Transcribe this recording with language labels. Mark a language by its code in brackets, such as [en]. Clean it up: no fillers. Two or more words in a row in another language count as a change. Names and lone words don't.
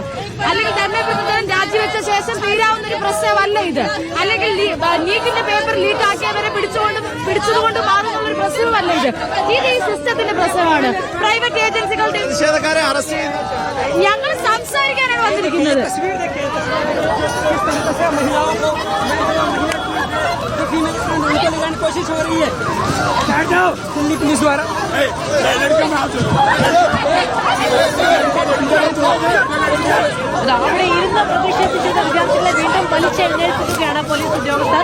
[ml] അല്ലെങ്കിൽ ധർമ്മപ്രതിനിധി രാജിവെച്ച ശേഷം തീരാവുന്ന ഒരു പ്രശ്നമല്ല ഇത്. അല്ലെങ്കിൽ നീറ്റിന്റെ പേപ്പർ ലീക്ക് ആക്കിയവരെ പിടിച്ചതുകൊണ്ട് മാറുന്ന ഒരു പ്രശ്നമല്ല ഇത്. ഇത് ഈ സിസ്റ്റത്തിന്റെ പ്രശ്നമാണ്. പ്രൈവറ്റ് ഏജൻസികളുടെ ഞങ്ങൾ സംസാരിക്കാനാണ് വന്നിരിക്കുന്നത്. [hi] कोशिश हो रही है दिल्ली पुलिस द्वारा. [ml] അവിടെ ഇരുന്ന് പ്രതിഷേധിച്ചിരുന്ന വിദ്യാർത്ഥികളെ വീണ്ടും വലിച്ചെഴുന്നേൽപ്പിക്കുകയാണ് പോലീസ് ഉദ്യോഗസ്ഥർ.